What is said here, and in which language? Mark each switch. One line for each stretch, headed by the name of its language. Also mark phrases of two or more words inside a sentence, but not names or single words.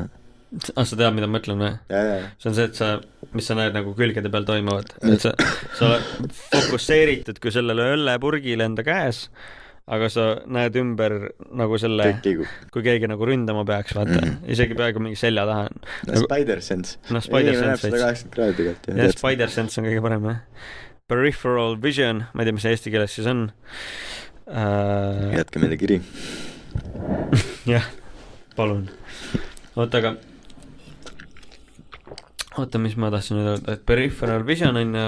Estonian: Sa tead, mida ma mõtlen või? See on see, et mis sa näed nagu külgede peal toimuvad. Et sa oled fokusseeritud kui sellele õllepurgile enda käes, aga sa näed ümber nagu selle, kui keegi nagu ründama peaks, vaata. Isegi peaaegu mingi selja taha. Spider-Sense. Spider-Sense. 180 kraadi kält. Ja Spider-Sense on kõige parem.
English: Peripheral vision,
Estonian: ma ei tea, mis eesti keeles siis on. Jätke meile kiri. Jah, palun. Oota, mis ma tahtsin nüüd öelda, et
English: peripheral vision
Estonian: on ja...